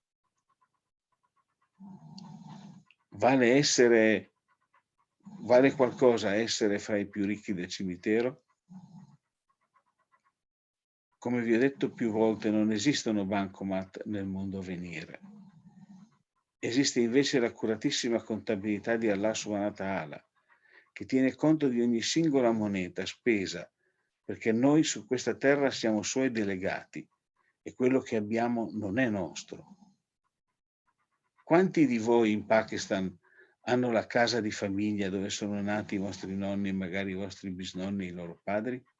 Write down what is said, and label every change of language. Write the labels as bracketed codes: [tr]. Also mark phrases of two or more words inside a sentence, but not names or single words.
[it] Vale qualcosa essere fra i più ricchi del cimitero? Come vi ho detto più volte, non esistono bancomat nel mondo a venire. Esiste invece l'accuratissima contabilità di [ar] الله سبحانه وتعالى, [it] che tiene conto di ogni singola moneta spesa, perché noi su questa terra siamo suoi delegati e quello che abbiamo non è nostro. Quanti di voi in Pakistan hanno la casa di famiglia dove sono nati i vostri nonni e magari i vostri bisnonni e i loro padri?